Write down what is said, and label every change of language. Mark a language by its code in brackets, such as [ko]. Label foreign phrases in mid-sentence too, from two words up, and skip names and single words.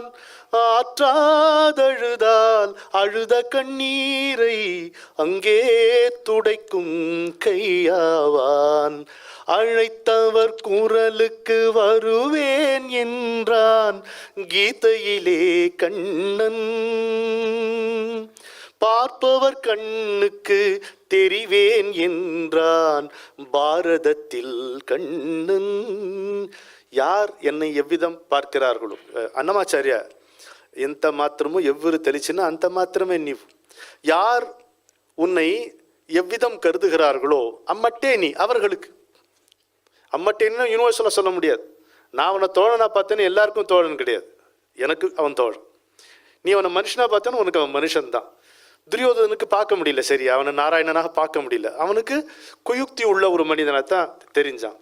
[ta] ஆற்றாதழுதால் அழுத கண்ணீரை அங்கே துடைக்கும் கையாவான், அழைத்தவர் குரலுக்கு வருவேன் என்றான் கீதையிலே கண்ணன், பார்ப்பவர் கண்ணுக்கு தெரிவேன் என்றான் பாரதத்தில் கண்ணன். யார் என்னை எவ்விதம் பார்க்கிறார்களோ, அன்னமாச்சாரியா, [te] ఎంత మాత్రము ఎవ్వరు తెలిసినా అంత మాత్రమే నీవు, [ta] யார் உன்னை எவ்விதம் கருதுகிறார்களோ அம்மட்டே நீ அவர்களுக்கு. அம்மட்டேன்னா யூனிவர்சலாக சொல்ல முடியாது. நான் அவனை தோழனா பார்த்தேன்னு எல்லாருக்கும் தோழன் கிடையாது, எனக்கு அவன் தோழன். நீ அவனை மனுஷனாக பார்த்தேன்னு உனக்கு அவன் மனுஷன்தான். துரியோதனுக்கு பார்க்க முடியல, சரி, அவனை நாராயணனாக பார்க்க முடியல, அவனுக்கு குயுக்தி உள்ள ஒரு மனிதனைத்தான் தெரிஞ்சான்.